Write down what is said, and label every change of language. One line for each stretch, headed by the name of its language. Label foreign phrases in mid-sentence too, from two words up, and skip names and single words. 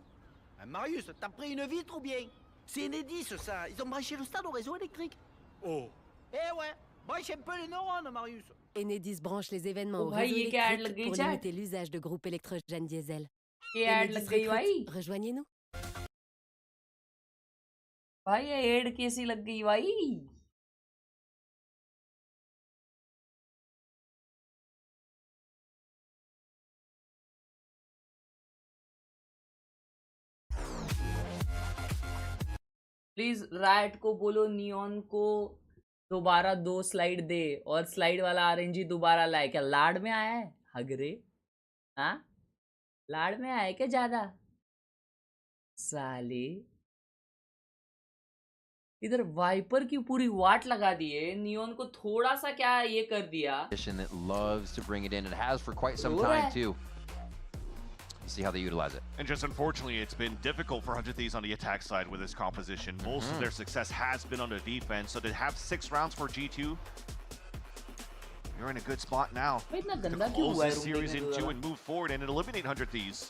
French: Marius, t'as pris une vitre ou bien? C'est Enedis ça, ils ont branché le stade au réseau électrique. Oh. Eh ouais, branche un peu les neurones Marius. Enedis branche les événements au réseau électrique pour limiter l'usage de groupes électrogènes diesel. Rejoignez-nous.
Hindi: भाई ये एड कैसी लग गई भाई? प्लीज राइट को बोलो नियॉन को दोबारा 2 स्लाइड दे और स्लाइड वाला आरएनजी दोबारा लाए। क्या लाड में आया है हगरे? हाँ, लाड में आया है क्या ज्यादा साले? इधर वाइपर की पूरी वाट लगा दी है, नियॉन को थोड़ा सा क्या ये कर दिया।
English: That loves to bring it in. It has for quite some time too. See how they utilize it. And just unfortunately, it's been difficult for 100 Thieves on the attack side with this composition. Most of their success has been on the defense, so to have 6 rounds for G2, you're in a good spot now to close this series in 2 and move forward and eliminate 100 Thieves.